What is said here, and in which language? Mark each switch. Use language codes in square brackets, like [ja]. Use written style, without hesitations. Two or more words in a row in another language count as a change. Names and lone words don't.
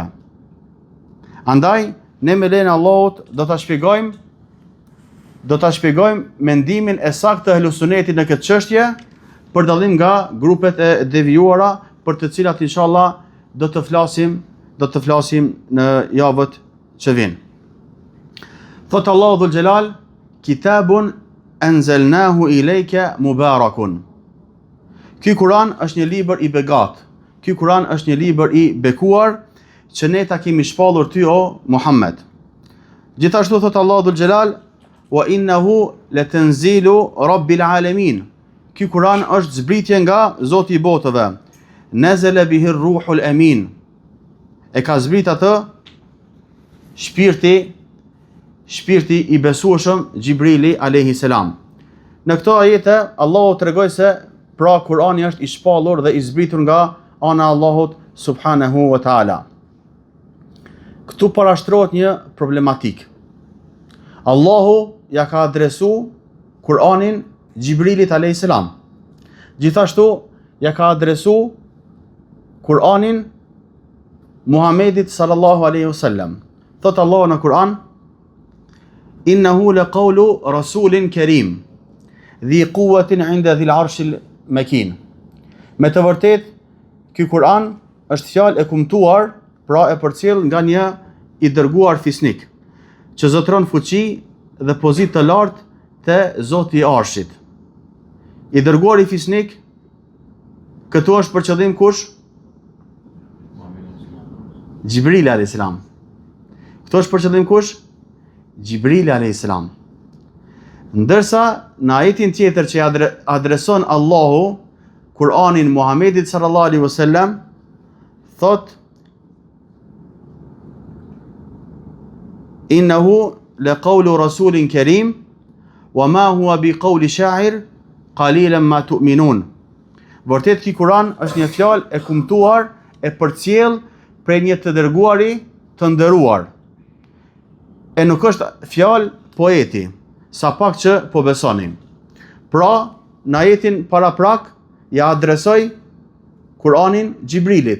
[sq] Andaj, ne me lejen e Allahut do ta shpjegojmë mendimin e saktë të ehlus sunnetit në këtë çështje, për dallim nga grupet e devijuara për të cilat inshallah do të flasim në javët që vijnë. Thot Allahu [ar] ذو الجلال: "كتاب أنزلناه إليك مبارك." [sq] Ky Kur'an është një libër i begat. Ky Kur'an është një libër i bekuar që ne ta kemi shpallur ty o Muhammed. Gjithashtu thot Allahu [ar] ذو الجلال: "وإنه لتنزيل رب العالمين." [sq] Ky Kur'an është zbritje nga Zoti i botëve. [ar] نزل به الروح الأمين. [sq] E ka zbrit atë shpirti i besueshëm Xhibrili [ar] عليه السلام. [sq] Në këto ajete Allahu tregoi se pra Kurani është i shpallur dhe i zbritur nga ana e Allahut [ar] سبحانه وتعالى. [sq] Këtu parashtrohet një problematik. Allahu ja ka adresu Kur'anin Xhibrilit [ar] عليه السلام. [sq] Gjithashtu ja ka adresu Kur'anin Muhammedit [ar] صلى الله عليه وسلم. [sq] Thot Allahu në Kur'an: [ar] "إنه لقول رسول كريم ذي قوة عند ذي العرش مكين." [sq] Me të vërtet, ky Kur'an është fjalë e kumtuar, pra e përcjell nga një i dërguar fisnik, që zotëron fuqi dhe pozitë të lartë te Zoti i Arshit. I dërguari fisnik, këtu është për qëllim kush? Gjibrili [ar] عليه السلام. [sq] Këtu është për qëllim kush? Gjibrili [ar] عليه السلام. [sq] Ndërsa në ajetin tjetër që adreson Allahu Kur'anin Muhamedit [ar] صلى الله عليه وسلم, [sq] thot [ar] إنه لقول رسول كريم وما هو بقول شاعر قليلا ما تؤمنون. [sq] Vërtet ky Kur'an është një fjalë e kumtuar, e përcjell prej një të dërguari të nderuar. E nuk është fjalë poeti, sa pak që po besonin. Pra, në ajetin paraprak ja adresoj Kur'anin Gjibrilit.